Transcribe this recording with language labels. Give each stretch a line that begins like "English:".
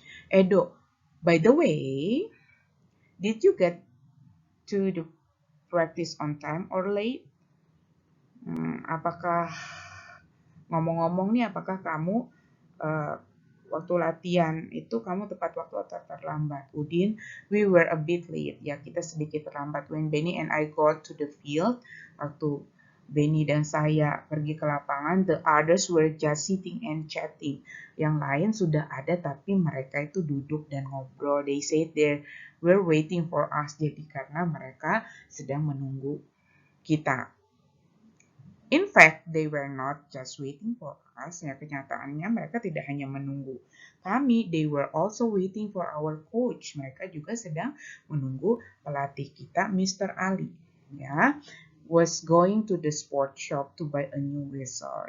English: Edo, by the way, did you get to the practice on time or late?
Indonesian: Apakah ngomong-ngomong nih, apakah kamu waktu latihan itu kamu tepat waktu atau terlambat?
English: Udin, we were a bit late.
Indonesian: Ya, kita sedikit terlambat.
English: When Benny and I got to the field,
Indonesian: waktu Benny dan saya pergi ke lapangan,
English: the others were just sitting and chatting.
Indonesian: Yang lain sudah ada tapi mereka itu duduk dan ngobrol.
English: They said they were waiting for us.
Indonesian: Jadi karena mereka sedang menunggu kita.
English: In fact, they were not just waiting for us.
Indonesian: Ya, kenyataannya mereka tidak hanya menunggu kami,
English: they were also waiting for our coach.
Indonesian: Mereka juga sedang menunggu pelatih kita, Mr. Ali.
English: Ya, was going to the sport shop to buy a new whistle.